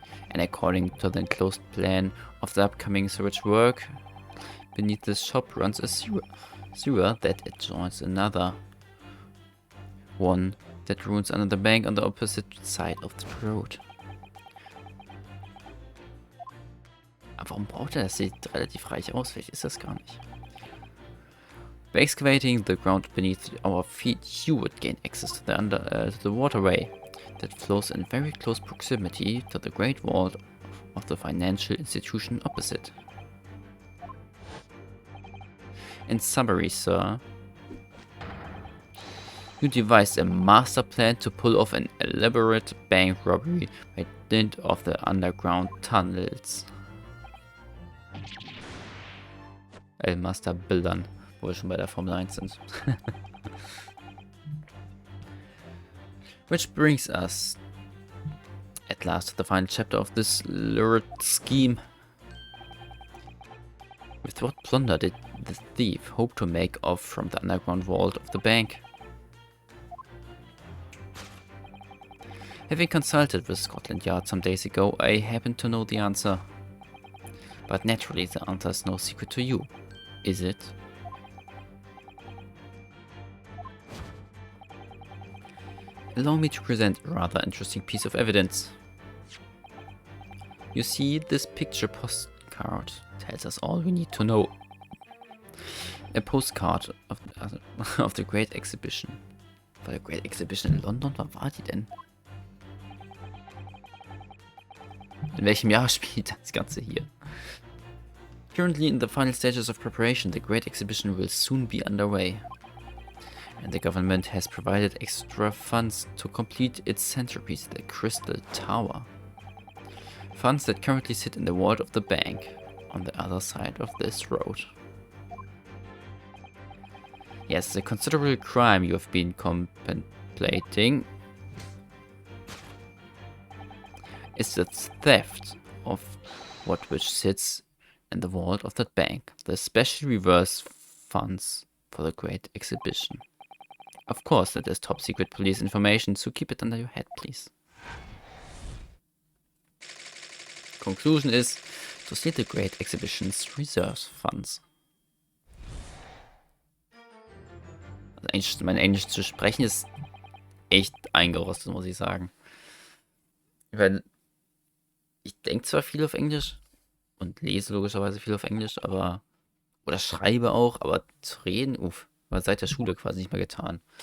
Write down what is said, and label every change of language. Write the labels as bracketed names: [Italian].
[English] And according to the enclosed plan of the upcoming sewage work, beneath this shop runs a sewer that adjoins another one that runs under the bank on the opposite side of the road. [German] Aber warum braucht er das? Sieht relativ reich aus, vielleicht ist das gar nicht. [English] By excavating the ground beneath our feet, you would gain access to the waterway that flows in very close proximity to the Great Vault of the financial institution opposite. In summary, sir, you devised a master plan to pull off an elaborate bank robbery by dint of the underground tunnels. [German] Masterbildern, wo wir schon bei der Formel 1 sind. [English] Which brings us at last to the final chapter of this lurid scheme. With what plunder did the thief hope to make off from the underground vault of the bank? Having consulted with Scotland Yard some days ago, I happen to know the answer. But naturally the answer is no secret to you, is it? Allow me to present a rather interesting piece of evidence. You see, this picture postcard tells us all we need to know. A postcard of the Great Exhibition. [German] War der Great Exhibition in London? Wann war die denn? In welchem Jahr spielt das Ganze hier? [English] Currently in the final stages of preparation, the Great Exhibition will soon be underway. And the government has provided extra funds to complete its centerpiece, the Crystal Tower. funds that currently sit in the vault of the bank on the other side of this road. Yes, a considerable crime you have been contemplating is the theft of what which sits in the vault of that bank, the special reverse funds for the great exhibition. Of course, that is top secret police information, so keep it under your head, please. Conclusion is to steal the great exhibition's reserve funds. [German] Also mein Englisch zu sprechen ist echt eingerostet, muss ich sagen. Weil ich denke zwar viel auf Englisch und lese logischerweise viel auf Englisch, aber oder schreibe auch, aber zu reden, war seit der Schule quasi nicht mehr getan.